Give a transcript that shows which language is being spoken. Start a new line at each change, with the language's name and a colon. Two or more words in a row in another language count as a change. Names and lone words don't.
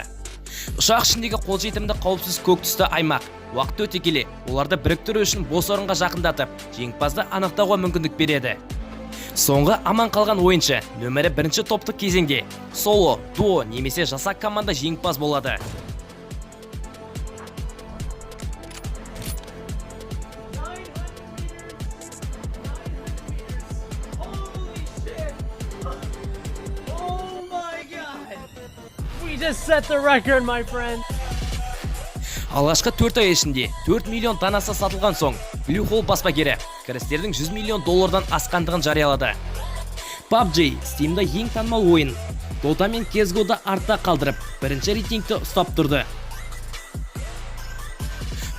Kazakh: Ұшақ ішіндегі қолжетімді қауіпсіз көк түсті аймақ. Уақыт өте келе, оларды біріктіру үшін бос орынға жақындатып, жеңімпазды анықтауға мүмкіндік береді. Соңғы аман қалған ойыншы нөмірі 1-ші топтық кезеңде соло, дуо немесе жасақ команда жеңімпаз болады.
English: Just set the record, my friend.
Kazakh: Алғашқы 4 ай ішінде 4 миллион данасы сатылған соң, Bluehole баспагері кірістердің 100 миллион доллардан асқандығын жариялады. PUBG Steam'да ең танымал ойын. Dota мен CSGO-да артта қалдырып, бірінші рейтингті ұстап тұрды.